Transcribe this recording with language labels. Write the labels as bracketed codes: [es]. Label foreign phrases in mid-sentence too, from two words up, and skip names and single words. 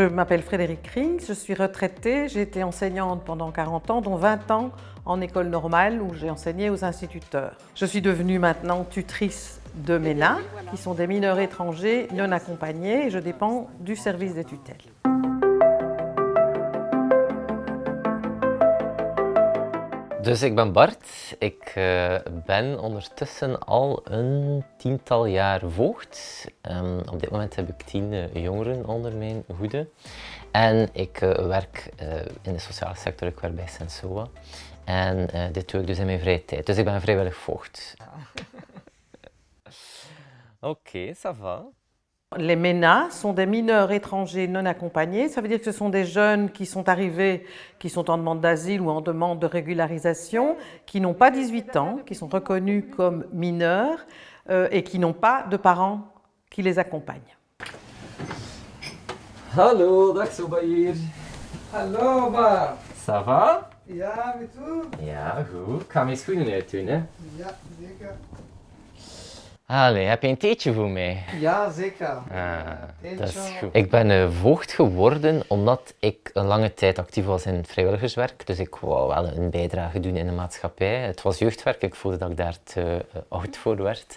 [fr] m'appelle Frédérique Rings, je suis retraitée, j'ai été enseignante pendant 40 ans, dont 20 ans en école normale où j'ai enseigné aux instituteurs. Je suis devenue maintenant tutrice de MENA, qui sont des mineurs étrangers non accompagnés, et je dépends du service des tutelles. [nl] Dus ik ben Bart, ik ben ondertussen al een tiental jaar voogd. Op dit moment heb ik 10 jongeren onder mijn hoede. En ik werk in de sociale sector, ik werk bij Sensoa. En dit doe ik dus in mijn vrije tijd. Dus ik ben vrijwillig voogd. Oké, [fr] ça va. Les MENA sont des mineurs étrangers non accompagnés. Ça veut dire que ce sont des jeunes qui sont arrivés, qui sont en demande d'asile ou en demande de régularisation, qui n'ont pas 18 ans, qui sont reconnus comme mineurs et qui n'ont pas de parents qui les accompagnent. [nl] Hallo, dag Soubaïr. Hallo Bart. [fr] Ça va? [nl] Ja, met u? Ja, goed. Ik ga mijn schoenen uitdoen, hè. Ja, zeker. Allee, heb je een theetje voor mij? Ja, zeker. Dat is goed. Ik ben voogd geworden omdat ik een lange tijd actief was in het vrijwilligerswerk. Dus ik wou wel een bijdrage doen in de maatschappij. Het was jeugdwerk, ik voelde dat ik daar te oud voor werd.